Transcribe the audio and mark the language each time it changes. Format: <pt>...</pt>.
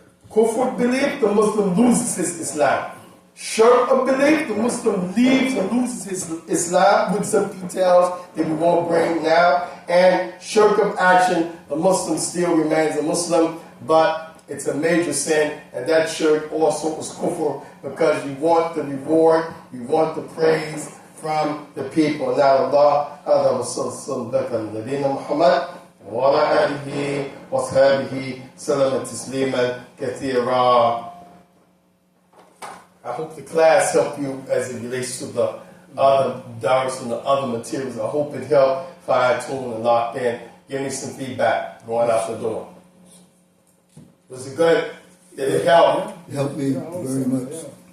<en>Kufr of belief, the Muslim loses his Islam. Shirk of belief, the Muslim leaves and loses his Islam, with some details that we won't bring now. And shirk of action, the Muslim still remains a Muslim, but it's a major sin, and that shirk also is kufr, because you want the reward, you want the praise from the people. Now Allah,</en> <ar>هذا وصلى الله على نبينا محمد وعلى آله وصحبه سلم تسليما كثيرا.</ar> <en>I hope the class helped you as it relates to the other dars and the other materials. I hope it helped fine-tune and lock in. Give me some feedback going out the door. Was it good? Did it help? It helped me very much.</en>